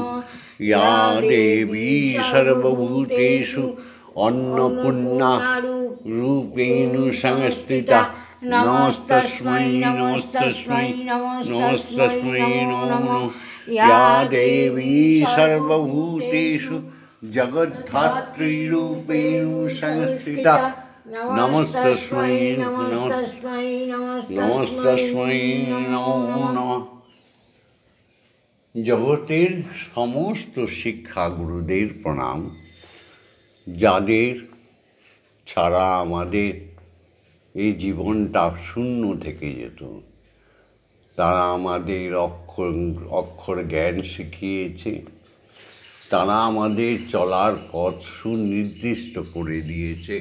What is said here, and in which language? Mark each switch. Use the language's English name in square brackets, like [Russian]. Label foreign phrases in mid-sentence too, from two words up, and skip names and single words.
[Sanskrit] या देवी सर्वभूतेषु अन्नपूर्णा रूपेण संस्थिता नमस्तस्मै नमस्तस्मै नमस्तस्मै नमो नमः। या देवी सर्वभूतेषु जगद्धात्री रूपेण संस्थिता नमस्तस्मै नमस्तस्मै नमो नमः। [Bangla] জগতের সমস্ত শিক্ষা গুরুদের প্রণাম, যাদের ছাড়া আমাদের এই জীবনটা শূন্য থেকে যেত। তারা আমাদের অক্ষর জ্ঞান শিখিয়েছে, তারা আমাদের চলার পথ সুনির্দিষ্ট করে দিয়েছে।